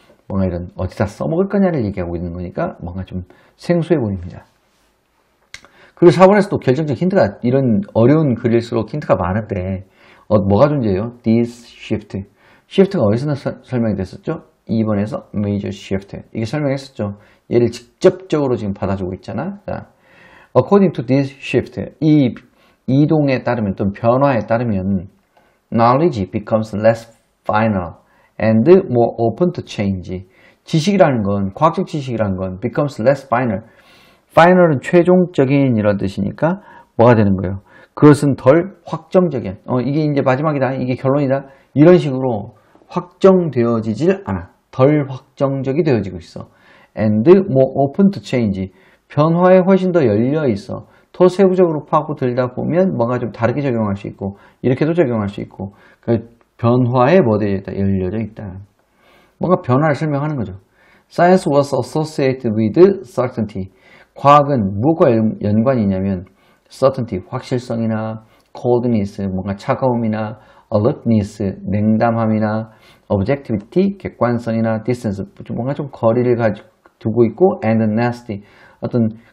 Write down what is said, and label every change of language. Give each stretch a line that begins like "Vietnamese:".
Korean: 뭔가 이런 어디다 써먹을 거냐를 얘기하고 있는 거니까 뭔가 좀 생소해 보입니다. 그리고 4번에서 또 결정적 힌트가, 이런 어려운 글일수록 힌트가 많은데 뭐가 존재해요?
English: This shift.
Korean: shift가 어디서 설명이 됐었죠? 2번에서 major shift. 이게 설명했었죠. 얘를 직접적으로 지금 받아주고 있잖아.
English: 자, according to this shift,
Korean: 이 이동에 따르면 또 변화에 따르면
English: knowledge becomes less final and more open to change.
Korean: 지식이라는 건, 과학적 지식이라는 건
English: becomes less final.
Korean: final은 최종적인 이런 뜻이니까 뭐가 되는 거예요? 그것은 덜 확정적인, 이게 이제 마지막이다, 이게 결론이다, 이런 식으로 확정되어지질 않아. 덜 확정적이 되어지고 있어.
English: and more open to change.
Korean: 변화에 훨씬 더 열려 있어. 더 세부적으로 파고들다 보면 뭔가 좀 다르게 적용할 수 있고, 이렇게도 적용할 수 있고, 그 변화에 뭐 되어 있다? 열려져 있다. 뭔가 변화를 설명하는 거죠.
English: Science was associated with certainty.
Korean: 과학은 무엇과 연관이 있냐면 certainty, 확실성이나 coldness, 뭔가 차가움이나 alertness, 냉담함이나 objectivity, 객관성이나 distance, 뭔가 좀 거리를 두고 있고 and nasty, 어떤